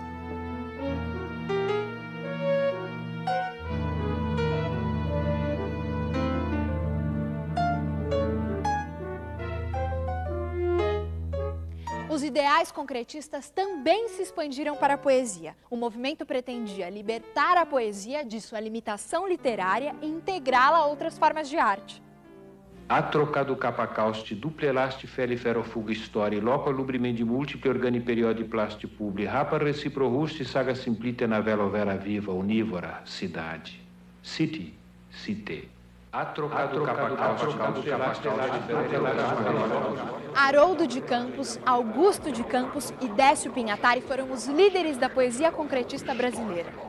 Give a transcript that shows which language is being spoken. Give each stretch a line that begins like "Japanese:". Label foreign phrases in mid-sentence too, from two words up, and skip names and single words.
Portuguese: Os ideais concretistas também se expandiram para a poesia. O movimento pretendia libertar a poesia de sua limitação literária e integrá-la a outras formas de arte. Atrocado capacausti, duplelasti feliferofuga story, loco lubrimendi multiple organi periodi plasti publi, rapa reciprorusti saga simplite na vela vera viva, unívora, cidade. City, cité. Haroldo de Campos, Augusto de Campos e Décio Pinhatari foram os líderes da poesia concretista brasileira.